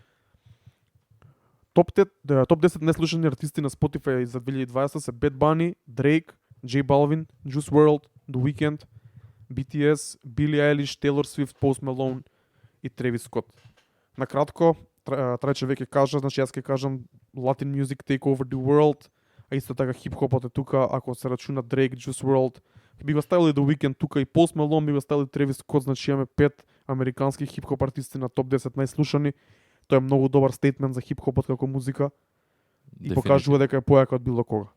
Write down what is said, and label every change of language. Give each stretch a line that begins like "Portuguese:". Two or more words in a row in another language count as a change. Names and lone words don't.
Macedonian: Топ 10 најслушани артисти на Spotify за 2020 се Bad Bunny, Drake, J Balvin, Juice WRLD, The Weeknd, BTS, Billie Eilish, Taylor Swift, Post Malone и Travis Scott. На кратко, Трајче веќе кажа, значи јас ќе кажам
English: Latin music take over the world,
Macedonian: а исто така хип-хопот е тука, ако се рачуна Drake, Juice WRLD, би го ставили The Weeknd тука и Post Malone, би го ставили Travis Scott, значи имаме 5 американски хип-хоп артисти на топ 10 најслушани. Тоа е многу добар стейтмент за хип-хопот како музика и покажува дека е појака од било кога.